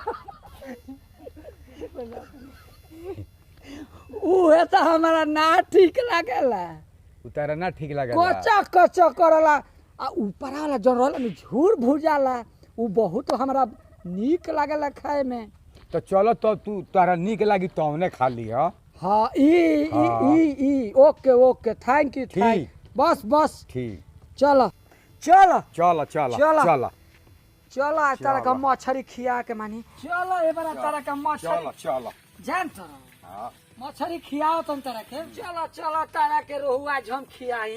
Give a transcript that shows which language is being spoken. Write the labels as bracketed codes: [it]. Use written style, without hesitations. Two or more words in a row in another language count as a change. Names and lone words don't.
[bho] उहे तो हमारा ना ठीक लागेला। उतारा ना ठीक लगे कच्चा करला आ ऊपर वाला जौन रहला झूर भुजाला उ बहुत हमरा नीक लागेला खाए में। तो चलो तो तू तारा नीक लागी तौने खा लिया। [en] हाँ ई okay okay thank you [bho] ठीक। बस ठीक। चलो चलो चलो चलो चलो। चलो चलो आज तारा का चलो। मछरी खिया के मानी चलो ए बार तारा का मछरी चलो चलो। जान तो हाँ मछरी खियाओ तुम तारा के चलो चलो तारा के रोहू आज हम खियाई।